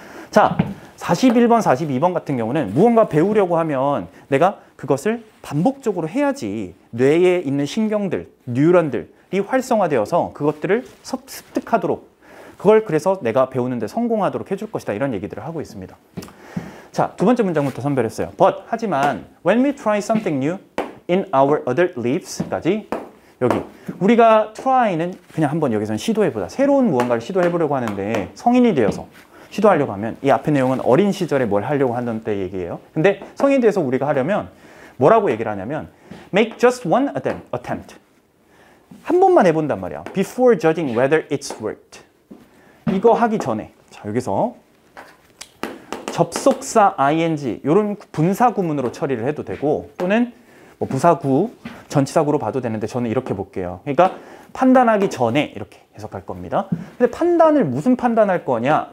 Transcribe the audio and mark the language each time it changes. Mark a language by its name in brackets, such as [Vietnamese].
[Korean] 자, 41번, 42번 같은 경우는 무언가 배우려고 하면 내가 그것을 반복적으로 해야지 뇌에 있는 신경들, 뉴런들이 활성화되어서 그것들을 습득하도록 그걸 그래서 내가 배우는데 성공하도록 해줄 것이다. 이런 얘기들을 하고 있습니다. 자, 두 번째 문장부터 선별했어요. But, 하지만 [English] when we try something new in our adult lives [Korean] 까지 여기 우리가 try는 그냥 한번 여기서는 시도해보자. 새로운 무언가를 시도해보려고 하는데 성인이 되어서 시도하려고 하면 이 앞의 내용은 어린 시절에 뭘 하려고 하는 때 얘기예요. 근데 성인이 돼서 우리가 하려면 뭐라고 얘기를 하냐면 [English] make just one attempt. [Korean] 한 번만 해본단 말이야. [English] Before judging whether it's worked. [Korean] 이거 하기 전에 자 여기서 접속사 ing 이런 분사 구문으로 처리를 해도 되고 또는 뭐 부사구, 전치사구로 봐도 되는데 저는 이렇게 볼게요. 그러니까 판단하기 전에 이렇게 해석할 겁니다. 근데 판단을 무슨 판단할 거냐?